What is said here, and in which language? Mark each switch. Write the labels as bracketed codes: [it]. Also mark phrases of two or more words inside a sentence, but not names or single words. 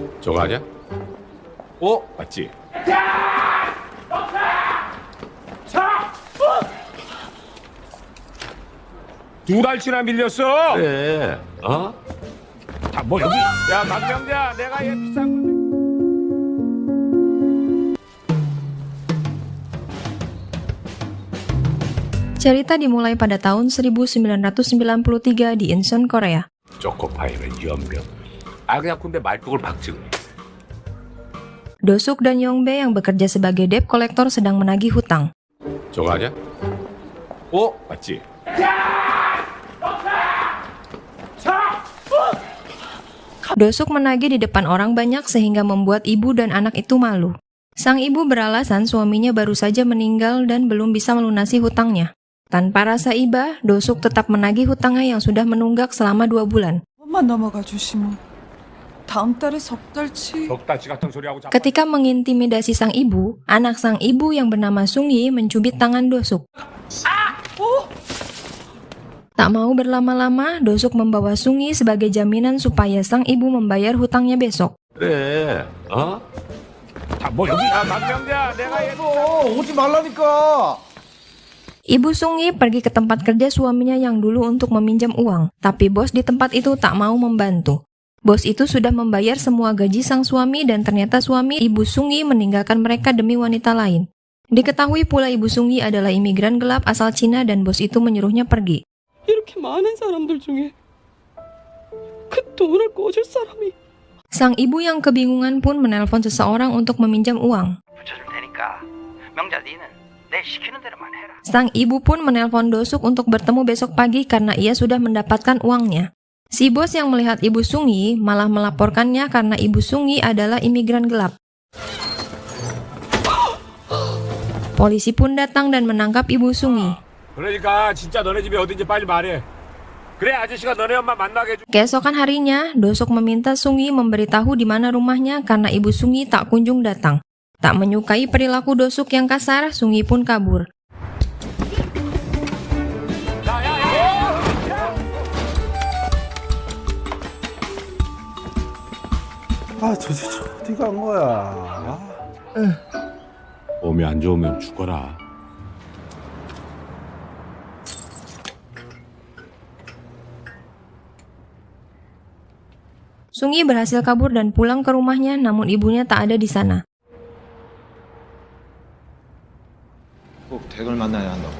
[ko] 저거 아니야? 맞지? 두 달치나 밀렸어. 그래. 뭐 여기. 야 박명자, 내가 얘 비싼 거. [id] Cerita dimulai pada tahun 1993 di Incheon, Korea. [ko] 초코파이는 연병. 그냥 근데 말뚝을 박지. [id] Dosuk dan Yongbae yang bekerja sebagai [en] debt collector [id] sedang menagih hutang. [ko] 저거 아니야? 맞지? [id] Dosuk menagih di depan orang banyak sehingga membuat ibu dan anak itu malu. Sang ibu beralasan suaminya baru saja meninggal dan belum bisa melunasi hutangnya. Tanpa rasa iba, Dosuk tetap menagih hutangnya yang sudah menunggak selama 2 bulan. [ko] 번만 넘어가 주시면 다음 달에 석 달치. 덕다치 같은 소리 하고. [id] Ketika mengintimidasi sang ibu, anak sang ibu yang bernama Sung-yi mencubit tangan Dosuk. Tak mau berlama-lama, Dosuk membawa Sung-yi sebagai jaminan supaya sang ibu membayar hutangnya besok. [ko] 그래. 뭐 여기. 야 박명자, 내가 얘. 오지 말라니까. [id] Ibu Sung-yi pergi ke tempat kerja suaminya yang dulu untuk meminjam uang, tapi bos di tempat itu tak mau membantu. Bos itu sudah membayar semua gaji sang suami dan ternyata suami Ibu Sung-yi meninggalkan mereka demi wanita lain. Diketahui pula Ibu Sung-yi adalah imigran gelap asal Cina dan bos itu menyuruhnya pergi. [ko] 이렇게 많은 사람들 중에 그 돈을 꿔줄 사람이. [id] Sang ibu yang kebingungan pun menelpon seseorang untuk meminjam uang. [ko] 붙여줄 테니까 명자 니는 내 시키는 대로만 해라. [id] Sang ibu pun menelpon Dosuk untuk bertemu besok pagi karena ia sudah mendapatkan uangnya. Si bos yang melihat Ibu Sung-yi malah melaporkannya karena Ibu Sung-yi adalah imigran gelap. Polisi pun datang dan menangkap Ibu Sung-yi. [ko] 그러니까 진짜 너네 집이 어딘지 빨리 말해. 그래 아저씨가 너네 엄마 만나게 해줘. [id] Keesokan harinya, Dosuk meminta Sung-yi memberitahu di mana rumahnya karena Ibu Sung-yi tak kunjung datang. Tak menyukai perilaku Dosuk yang kasar, Sung-yi pun kabur. [ko] 도대체 어디 간 거야? 몸이 안 좋으면 죽어라. [id] Sung-yi berhasil kabur dan pulang ke rumahnya, namun ibunya tak ada di sana. [ko] 꼭 댁을 만나야 한다고.